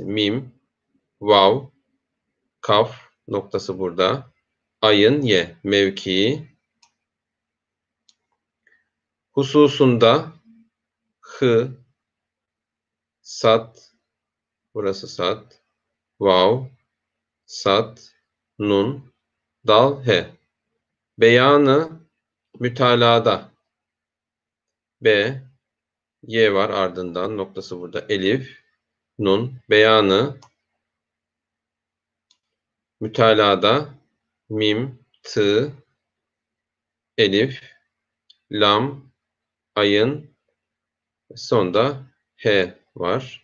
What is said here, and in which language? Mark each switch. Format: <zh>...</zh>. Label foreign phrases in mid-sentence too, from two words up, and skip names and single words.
<tr>Mim. Vav. Kaf. Noktası burada. Ayın. Y. Mevki. Hususunda hı, sat, burası sat, vav, sat, nun, dal, he. Beyanı mütalada. B, y var ardından noktası burada. Elif, nun, beyanı mütalada. Mim, tı, elif, lam, ayın, sonda he var.</tr>